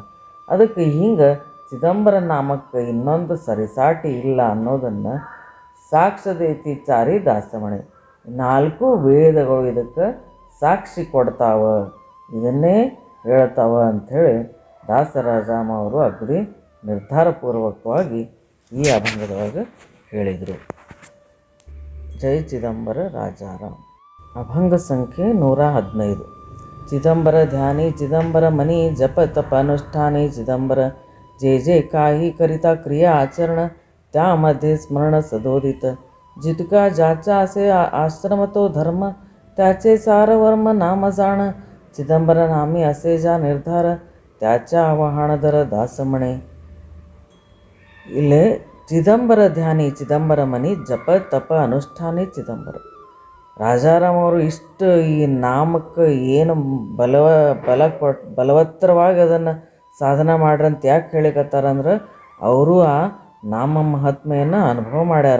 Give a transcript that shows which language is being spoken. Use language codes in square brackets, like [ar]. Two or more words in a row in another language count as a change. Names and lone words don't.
[kn] ಅದಕ್ಕೆ ಹಿಂಗೆ ಚಿದಂಬರ ನಾಮಕ್ಕೆ ಇನ್ನೊಂದು ಸರಿಸಾಟಿ ಇಲ್ಲ ಅನ್ನೋದನ್ನು ಸಾಕ್ಷದೈತಿ ಚಾರಿ ದಾಸಮಣೆ 4 ವೇದಗಳು ಇದಕ್ಕೆ ಸಾಕ್ಷಿ ಕೊಡ್ತಾವ, ಇದನ್ನೇ ಹೇಳ್ತಾವ ಅಂಥೇಳಿ ದಾಸರಾಜಾಮ ಅವರು ಅಗದಿ ನಿರ್ಧಾರಪೂರ್ವಕವಾಗಿ ಈ ಅಭಂಗದೊಳಗೆ ಹೇಳಿದರು. ಜೈ ಚಿದಂಬರ ರಾಜಾರಾಮ್. ಅಭಂಗ ಸಂಖ್ಯೆ 115. [mr] चिदंबर ध्यानी चिदंबर मनी जप तप अनुष्ठानी चिदंबर जे जे काही करिता क्रिया आचरण त्यामध्ये स्मरण सदोदित जितका ज्याचा असे आश्रम तो धर्म त्याचे सार वर्म नाम जाण चिदंबर नामी असे जा निर्धार त्याच्या आवाहन दर दासमणे. ಇಲ್ಲೇ चिदंबर ध्यानी चिदंबर मनी जप तप अनुष्ठानी चिदंबर. [kn] ರಾಜಾರಾಮ್ ಅವರು ಇಷ್ಟು ಈ ನಾಮಕ್ಕೆ ಏನು ಬಲವತ್ತರವಾಗಿ ಅದನ್ನು ಸಾಧನೆ ಮಾಡ್ರಂತ ಯಾಕೆ ಹೇಳಿಕತ್ತಾರಂದ್ರೆ ಅವರು ಆ ನಾಮ ಮಹಾತ್ಮೆಯನ್ನು ಅನುಭವ ಮಾಡ್ಯಾರ.